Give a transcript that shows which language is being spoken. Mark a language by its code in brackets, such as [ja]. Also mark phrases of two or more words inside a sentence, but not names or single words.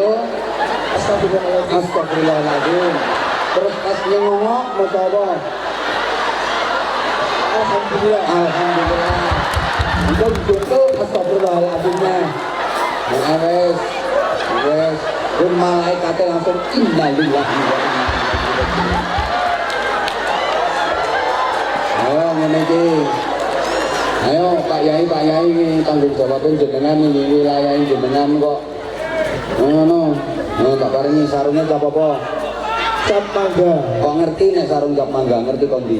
[jv] Astagfirullahaladzim. Astagfirullahaladzim. Terus pas nyengok maca apa? Alhamdulillah. Alhamdulillah. [id] Untuk jungkel astagfirullahaladzimnya. [jv] Nah wes. Wes. [id] Dan malaikatnya langsung [ar] إنا لله وإنا إليه راجعون. [jv] Ayo ngene iki. [id] Ayo Pak Yai tanggung jawabin jenengan ini wilayah jenengan kok. [jv] Ngono. Tak paringi sarungnya cap apa? Cap mangga. Kok ngerti nek sarung cap mangga ngerti kok ndi?